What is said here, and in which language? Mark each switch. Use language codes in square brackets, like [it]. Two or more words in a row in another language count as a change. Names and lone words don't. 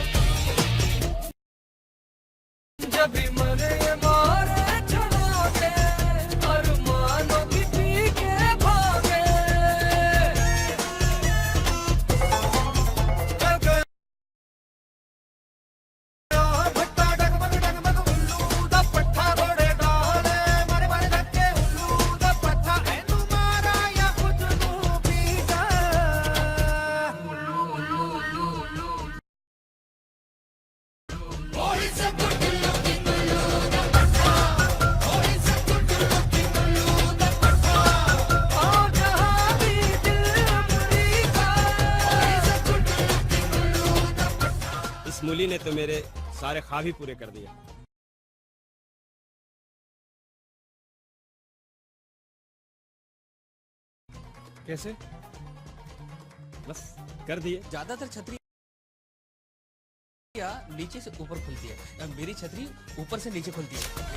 [hi] जब भी मरे ये मारे चढ़ा के, अरमानों की पी के भागे। [pa] ਭੱਟਾ ਡਗਮਗ ਡਗਮਗ ਉੱਲੂ ਦਾ ਪੱਠਾ ਘੋੜੇ ਡਾਲੇ, ਮਾਰੇ ਮਾਰੇ ਧੱਕੇ ਉੱਲੂ ਦਾ ਪੱਠਾ ਏਨੂ ਮਾਰਾ ਯਾ ਖ਼ੁਦ ਨੂ ਪੀਟਾ। [en] Oh, it's a good looking [pa] ਉੱਲੂ ਦਾ ਪੱਠਾ, [en] oh, it's a good looking [pa] ਉੱਲੂ ਦਾ ਪੱਠਾ, [hi] आओ जहाँ भी दिल अमरीका, [en] oh, it's a good looking [pa] ਉੱਲੂ ਦਾ ਪੱਠਾ। [hi] इस मूली ने तो मेरे सारे ख्वाब ही पूरे कर दिए। कैसे? बस कर दिए। ज्यादातर छतरी नीचे से ऊपर खुलती है, मेरी छतरी ऊपर से नीचे खुलती है।